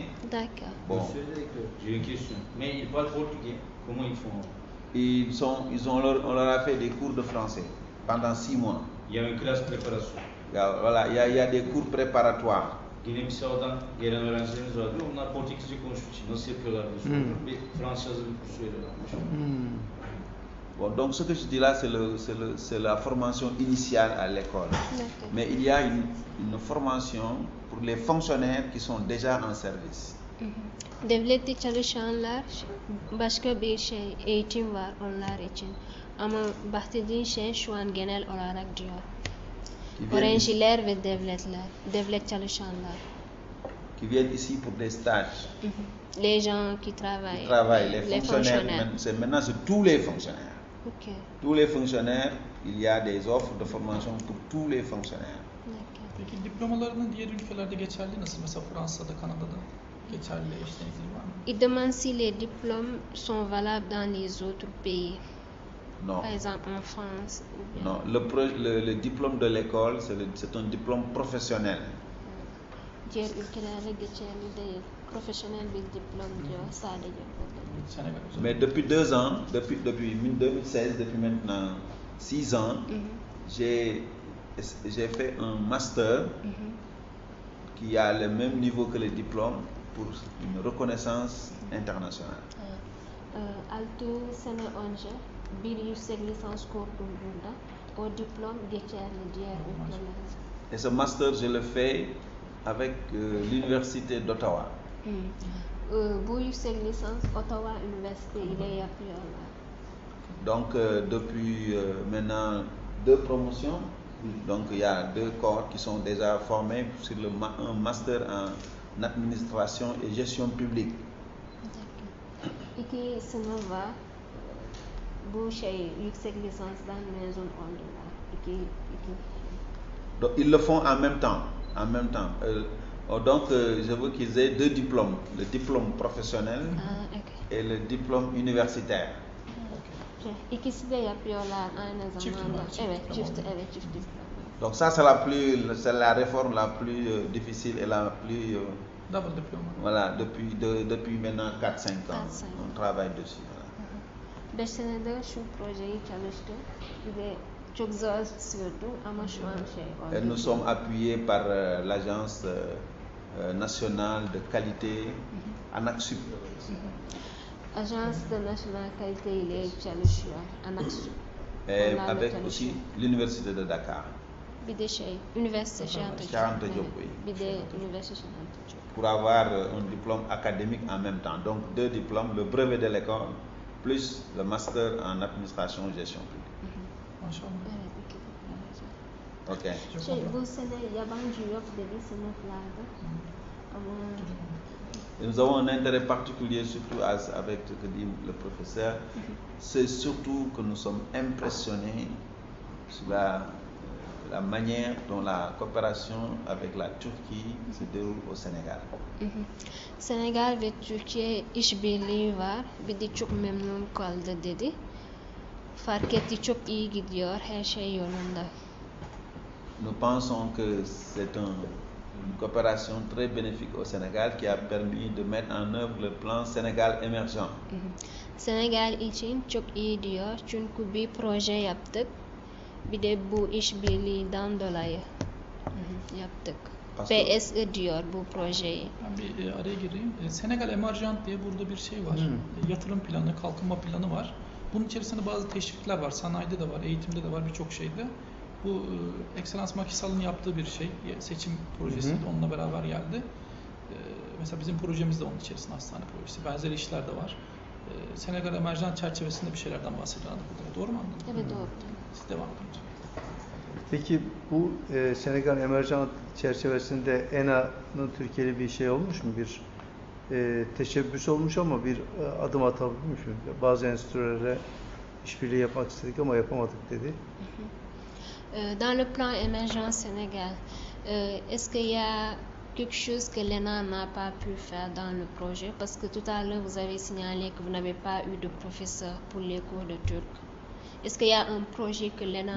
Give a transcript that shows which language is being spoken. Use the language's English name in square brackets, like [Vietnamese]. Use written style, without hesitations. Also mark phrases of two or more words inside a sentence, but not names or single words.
[French] D'accord. Bon. J'ai une question. Mais ils parlent portugais. Comment ils font? On leur a fait des cours de français pendant 6 mois. Il y a une classe préparation. Voilà, il y a des cours préparatoires. [Turkish] Guinea-Bissau'dan gelen öğrencilerimiz vardı. Onlar Portekizce konuştuğu için nasıl yapıyorlar diye soruyorum. Bir Fransız hazırlık kursu veriyorlarmış. [French] Bon, donc ce que je dis là, c'est la formation initiale à l'école. Mais il y a une formation pour les fonctionnaires qui sont déjà en service. [Turkish] Devlette çalışanlar başka bir eğitim var onlar için. Ama bahsettiğin şey şu an genel olarak diyor. Öğrenciler ve devlet çalışanlar. [French] Qui viennent ici pour des stages. Les gens qui travaillent. Les fonctionnaires. Maintenant, c'est tous les fonctionnaires. Okay. Tous les fonctionnaires, il y a des offres de formation pour tous les fonctionnaires. [Turkish] Peki diplomalarının diğer ülkelerde geçerli nasıl? Mesela Fransa'da, Kanada'da geçerli eşlenikli var mı? [French] Il demande si les diplômes sont valables dans les autres pays. Non. Par exemple en France. Non, le diplôme de l'école, c'est un diplôme professionnel. [Turkish] Diğer ülkelerde geçerli değil. Professionnel bir diplôme diyor sadece. [French] Mais depuis 2 ans, depuis 2016, depuis maintenant 6 ans, j'ai fait un master qui a le même niveau que le diplôme pour une reconnaissance internationale. [Turkish] 6 sene önce bir yüksek lisans kurdum burada. O diplom geçerli diğer ülkelerde. [French] Et ce master, je le fais avec l'université d'Ottawa. [Turkish] Bu yüksek lisans Ottawa Üniversite ile yapıyorlar. [French] Donc depuis maintenant 2 promotions, donc il y a 2 corps qui sont déjà formés sur un master en administration et gestion publique. [Turkish] 2 sınıf var. Bu yüksek lisansdan mezun oldular. [French] Donc ils le font en même temps. Donc je veux qu'ils aient 2 diplômes, le diplôme professionnel et le diplôme universitaire. [Turkish] İkisi de yapıyorlar aynı zamanda. Çift diploma. [French] Donc ça c'est la réforme la plus difficile et la plus [English] double diploma. [French] Voilà, depuis maintenant 4-5 ans. On travaille dessus. [Turkish] 5 senedir şu projeyi çalıştım. Ve çok zor sürdü ama şu an oldu. [French] Et nous sommes appuyés par l'agence nationale de qualité ANAQ-Sup. Agence de national qualité [Turkish] ile çalışıyor. ANAQ-Sup. [French] Et avec aussi l'université de Dakar. [Turkish] Bir de üniversite [French] Cheikh Anta Diop, oui. [Turkish] Bir de üniversite Cheikh Anta Diop. [French] Pour avoir un diplôme académique en même temps. Donc 2 diplômes, le brevet de l'école plus le master en administration et gestion publique. [Turkish] Maşallah. Ok. Bu sene yabancı yok dedi sınıflarda. Ama [French] Et nous avons un intérêt particulier surtout avec ce que dit le professeur. C'est surtout que nous sommes impressionnés sur la manière dont la coopération avec la Turquie se déroule au Sénégal. [Turkish] Senegal ve Türkiye işbirliği var. Bir de çok memnun kaldı dedi. Fark etti çok iyi gidiyor, her şey yolunda. [French] Nous pensons que c'est une coopération très bénéfique au Sénégal qui a permis de mettre en œuvre le plan Sénégal émergent. [Turkish] Senegal için çok iyi diyor çünkü bir proje yaptık. Bir de bu işbirliğinden dolayı. yaptık. [French] Parce que- [Turkish] PSE diyor bu projeyi. Ben bir araya gireyim. Senegal Emergent diye burada bir şey var. Yatırım planı, kalkınma planı var. Bunun içerisinde bazı teşvikler var. Sanayide de var, eğitimde de var, birçok şeyde. Bu Excellence Macky Sall'ın yaptığı bir şey. Seçim projesiydi. Onunla beraber geldi. Mesela bizim projemiz de onun içerisinde, hastane projesi. Benzer işler de var. Senegal Emergent çerçevesinde bir şeylerden bahsediyorlar burada. Doğru mu anladım? Evet doğru. Siz devam edin. Peki bu Senegal Emergent çerçevesinde ENA'nın Türkiye'li bir şey olmuş mu? Bir teşebbüs olmuş ama bir adım atabilmiş mi? Bazı enstitülerle işbirliği yapmak istedik ama yapamadık dedi. [French] Dans le plan émergent Sénégal, est-ce qu'il y a quelque chose que l'ENA n'a pas pu faire dans le projet? Parce que tout à l'heure, vous avez signalé que vous n'avez pas eu de professeur pour les cours de turc. Est-ce qu'il y a un projet que l'ENA